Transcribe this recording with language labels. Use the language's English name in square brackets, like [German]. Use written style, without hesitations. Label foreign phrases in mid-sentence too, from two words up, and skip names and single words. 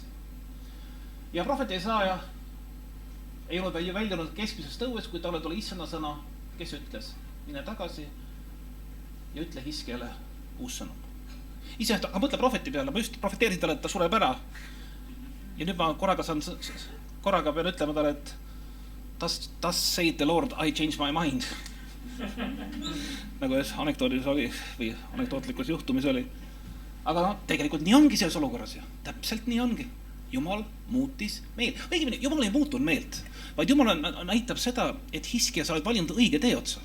[Estonian] Ja prohvet Jesaja ei ole väljunud keskmisest õues, kui talle tuli Issanda sõna, kes ütles, mine tagasi ja ütle Hiskjale uus sõnum. Ise aga mõtle prohveti peale, ma just profeteerisin talle, et ta sureb ära. Ja nüüd ma korraga pean ütlema talle, et [English] thus said the Lord, I change my mind. [Estonian] Nagu anekdoodis oli või anekdootlikus juhtumis oli. Aga tegelikult nii ongi selles olukorras ju. Täpselt nii ongi. Jumal muutis meelt. Õigemini, Jumal ei muutunud meelt, vaid Jumal näitab seda, et Hiskja sa oled valinud õige tee otsa.